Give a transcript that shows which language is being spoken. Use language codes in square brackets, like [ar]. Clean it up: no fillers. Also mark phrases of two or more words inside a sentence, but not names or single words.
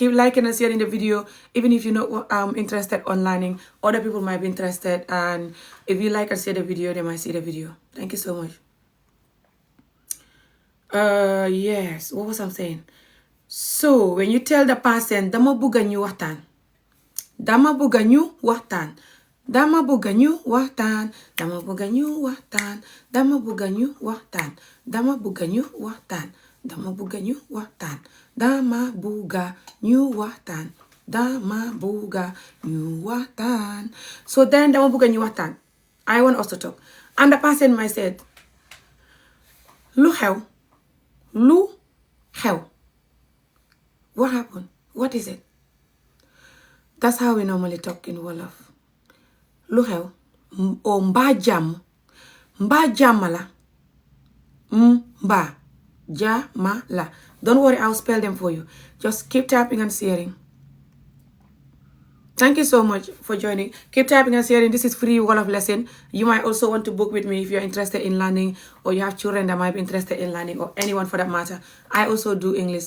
[en] Keep liking and sharing the video. Even if you're not interested on learning, other people might be interested. And if you like and share the video, they might see the video. Thank you so much. Yes, what was I saying? So when you tell the person, [wo] dama buga ñu waxtaan. Dama buga ñu waxtaan. Dama buga ñu waxtaan. Dama buga ñu waxtaan. Dama buga ñu waxtaan. Dama buga ñu waxtaan. Dama buga ñu waxtaan. Dama buga ñu waxtaan. Dama buga ñu waxtaan. [en] So then [wo] dama buga ñu waxtaan. [en] I want us to talk. And the person might say, [wo] lu xew. Lu xew. [en] What happened? What is it? That's how we normally talk in Wolof. [wo] Lu xew. O mbaa jàmm. Mbaa jàmm la. Mbaa jàmm la. [en] Don't worry, I'll spell them for you. Just keep tapping and sharing. Thank you so much for joining. Keep tapping and sharing. This is free Wolof lesson. You might also want to book with me if you're interested in learning or you have children that might be interested in learning or anyone for that matter. I also do English.